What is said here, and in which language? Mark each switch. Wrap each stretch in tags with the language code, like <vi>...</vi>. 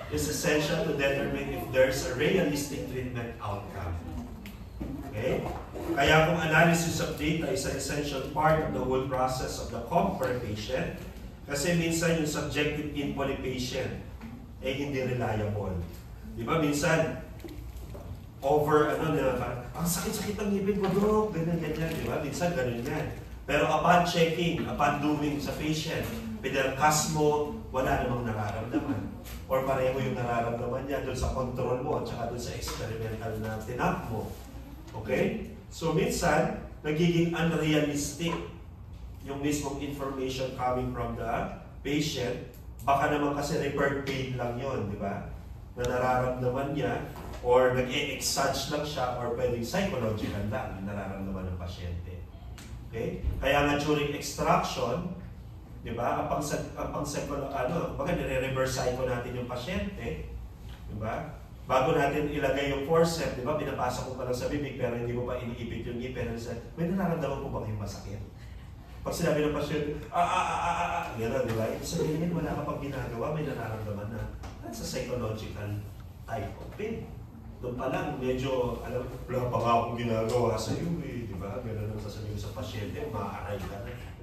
<en>Is essential to determine if there's a realistic treatment outcome. Okay? Kaya kung analysis of data is an essential part of the whole process of the comp for a patient,</en> <tl>kasi minsan yung subjective info ni patient ay hindi reliable. Di ba? Minsan, ang sakit-sakit ang ngipin ko, Dok, ganyan, di ba? Minsan, ganun yan. Pero upon checking, upon doing sa patient, pinarkas mo, wala namang nararamdaman. Or pareho yung nararamdaman niya doon sa control mo at saka doon sa experimental na tinap mo. Okay? So minsan, nagiging unrealistic yung mismong</tl> <en>information coming from the patient.</en> <tl>Baka naman kasi referred pain lang yun, di ba? Na nararamdaman niya or nag-e-exage lang siya or pwedeng psychological lang yung nararamdaman ng pasyente. Okay? Kaya nga during extraction, di ba? Baga nire-reverse psycho natin yung pasyente, di ba? Bago natin ilagay yung forceps, di ba? Pinapasa ko pa lang sa bibig pero hindi mo pa iniipit yung ngipin. May nararamdaman po ba kayong masakit? Pag sinabi ng pasyente, gano'n, di ba? Ibig sabihin, wala ka pang ginagawa, may nararamdaman na.</tl> <en>That's a psychological type of pain.</en> <tl>Doon pa lang, medyo, wala pa nga akong ginagawa sa iyo, eh, di ba? Gano'n ang sasabihin sa pasyente, maaaray ka na.</tl>